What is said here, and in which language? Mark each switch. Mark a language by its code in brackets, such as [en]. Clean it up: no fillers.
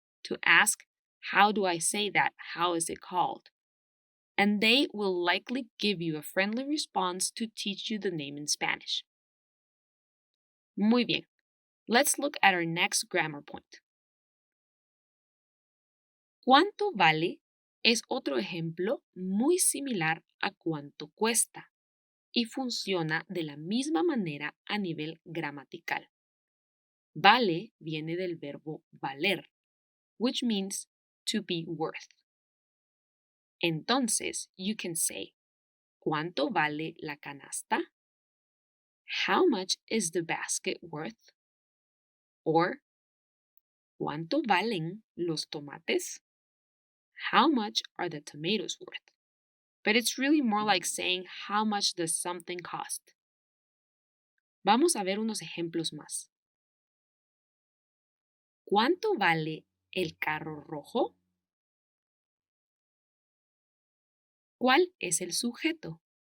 [en] To ask, how do I say that? How is it called? And they will likely give you a friendly response to teach you the name in Spanish. [es] Muy bien. [en] Let's look at our next grammar point. [es] ¿Cuánto vale? Es otro ejemplo muy similar a cuánto cuesta y funciona de la misma manera a nivel gramatical. Vale viene del verbo valer, [en] which means to be worth. [es] Entonces, [en] you can say, [es] ¿cuánto vale la canasta? [en] How much is the basket worth? [es] Or, ¿cuánto valen los tomates? [en] How much are the tomatoes worth? But it's really more like saying, how much does something cost? [es] Vamos a ver unos ejemplos más. ¿Cuánto vale el carro rojo? ¿Cuál es el sujeto?